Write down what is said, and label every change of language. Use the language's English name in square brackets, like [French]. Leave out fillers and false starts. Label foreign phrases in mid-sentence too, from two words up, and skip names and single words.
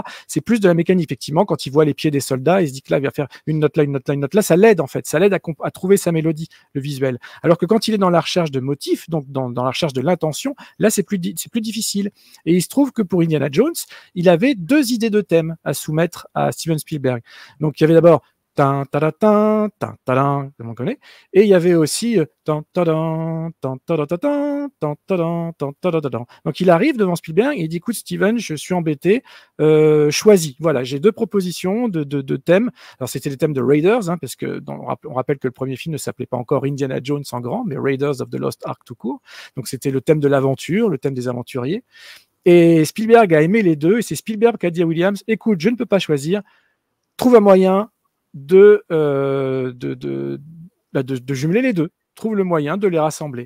[French] C'est plus de la mécanique, effectivement, quand il voit les pieds des soldats, il se dit que là, il va faire une note là, une note là, une note là, ça l'aide en fait, ça l'aide à trouver sa mélodie, le visuel. Alors que quand il est dans la recherche de motifs, donc dans la recherche de l'intention, là c'est plus difficile. Et il se trouve que pour Indiana Jones, il avait 2 idées de thèmes à soumettre à Steven Spielberg. Donc il y avait d'abord tan tadatan, tan tadam, comme on connaît, et il y avait aussi tan tadam, tan tadatan, tan tadam, tan tadatan. Donc il arrive devant Spielberg et il dit écoute Steven, je suis embêté, choisis. Voilà, j'ai 2 propositions de thèmes. Alors c'était les thèmes de Raiders, parce que on rappelle que le premier film ne s'appelait pas encore Indiana Jones en grand, mais Raiders of the Lost Ark tout court. Donc c'était le thème de l'aventure, le thème des aventuriers. Et Spielberg a aimé les 2, et c'est Spielberg qui a dit à Williams écoute, je ne peux pas choisir, trouve un moyen de jumeler les 2, trouve le moyen de les rassembler.